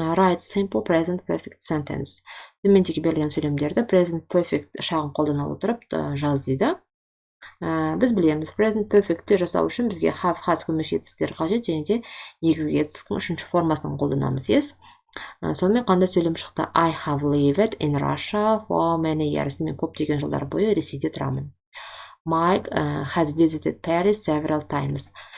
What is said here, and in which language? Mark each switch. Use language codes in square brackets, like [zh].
[en] Write simple present perfect sentence. [kk] Төмендегі берілген сөйлемдерді present perfect шағын қолдана отырып жаз дейді. Біз білеміз, present perfect'ті жасау үшін бізге have, has көмекші етістіктер қажет, және де негізгі етістіктің үшінші формасын қолданамыз, ес. Сонымен қандай сөйлем шықты? [en] I have lived in Russia for many years. [kk] Мен көптеген жылдар бойы Ресейде тұрамын. [en] Mike has visited Paris several times.